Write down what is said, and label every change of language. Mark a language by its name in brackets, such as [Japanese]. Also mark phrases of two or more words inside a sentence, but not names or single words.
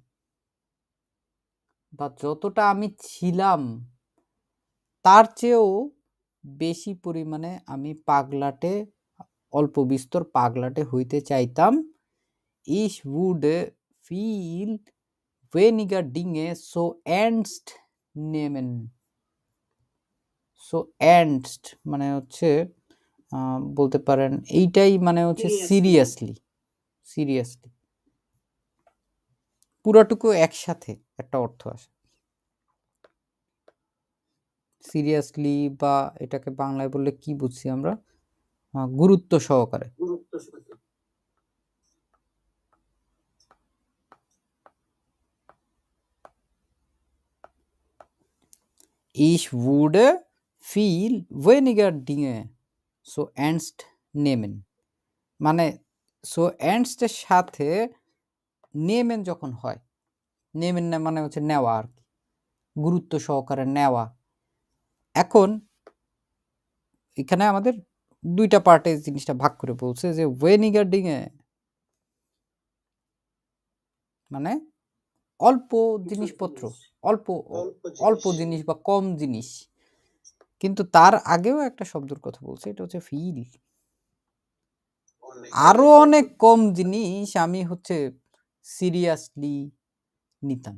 [Bangla] বা যতটা আমি ছিলাম তার চেয়েও বেশি পরিমাণে আমি পাগলাটে, অল্প বিস্তর পাগলাটে হইতে চাইতাম। [German] Ich würde viel weniger Dinge so ernst nehmen. So ernst [Bangla] মানে হচ্ছে বলতে পারেন এইটাই মানে হচ্ছে সিরিয়াসলি, সিরিয়াসলি পুরাটুকু একসাথে একটা অর্থ আসে। সিরিয়াসলি বা এটাকে বাংলায় বললে কি বুঝছি আমরা, গুরুত্ব সহকারে। [German] Ich würde viel weniger Dinge so ernst nehmen, [Bangla] মানে [German] So ernst [Bangla] এর সাথে নেমেন যখন হয়, নেমেন না মানে হচ্ছে নেওয়া আর কি, গুরুত্ব সহকারে নেওয়া। এখন এখানে আমাদের দুইটা পার্টে জিনিসটা ভাগ করে বলছে যে [German] weniger Dinge [Bangla] মানে অল্প জিনিসপত্র, অল্প অল্প জিনিস বা কম জিনিস, কিন্তু তার আগেও একটা শব্দের কথা বলছে, এটা হচ্ছে ফিল, আরো অনেক কম জিনিস আমি হচ্ছে সিরিয়াসলি নিতাম।